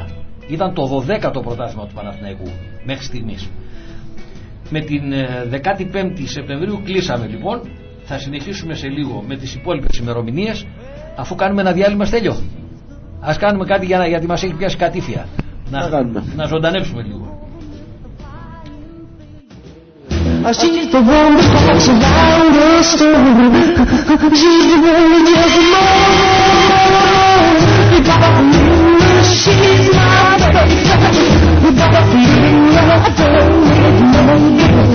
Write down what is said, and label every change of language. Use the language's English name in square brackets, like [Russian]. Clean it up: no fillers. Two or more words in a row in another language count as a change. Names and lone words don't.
[Greek] Ήταν το 12ο πρωτάθλημα του Παναθηναϊκού μέχρι στιγμής. Με την 15η Σεπτεμβρίου κλείσαμε λοιπόν. Θα συνεχίσουμε σε λίγο με τις υπόλοιπες ημερομηνίες, αφού κάνουμε ένα διάλειμμα, Στέλιο. Ας κάνουμε κάτι γιατί μας έχει πιάσει κατήφια. Να ζωντανέψουμε λίγο. [English] She's the one that talks around the story. She's the one that doesn't know. You gotta believe she's my baby. You gotta believe I don't need no more.